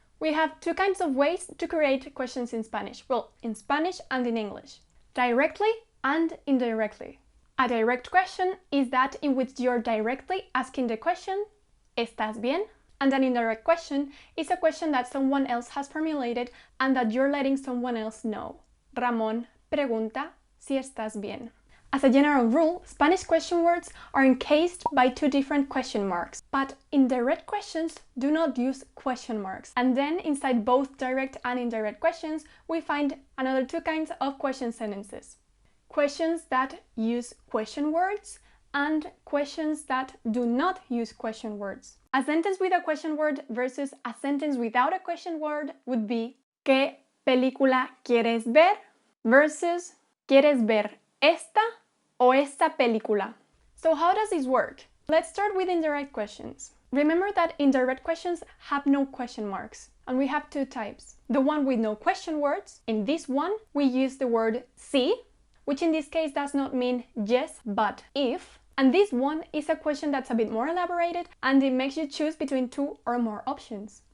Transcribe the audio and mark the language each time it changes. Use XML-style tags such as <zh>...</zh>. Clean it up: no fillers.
<en>We have 2 kinds of ways to create questions in Spanish. Well, in Spanish and in English. Directly and indirectly. A direct question is that in which you're directly asking the question,</en> <es>¿Estás bien?</es> <en>And an indirect question is a question that someone else has formulated and that you're letting someone else know.</en> <es>Ramón pregunta si estás bien.</es> <en>As a general rule, Spanish question words are encased by 2 different question marks, but indirect questions do not use question marks. And then inside both direct and indirect questions, we find another 2 kinds of question sentences. Questions that use question words and questions that do not use question words. A sentence with a question word versus a sentence without a question word would be</en> <es>¿Qué película quieres ver? Versus ¿Quieres ver esta o esta película?</es> <en>So how does this work? Let's start with indirect questions. Remember that indirect questions have no question marks, and we have 2 types. The one with no question words. In this one, we use the word sí, which in this case does not mean yes, but if. And this one is a question that's a bit more elaborated and it makes you choose between 2 or more options.</en>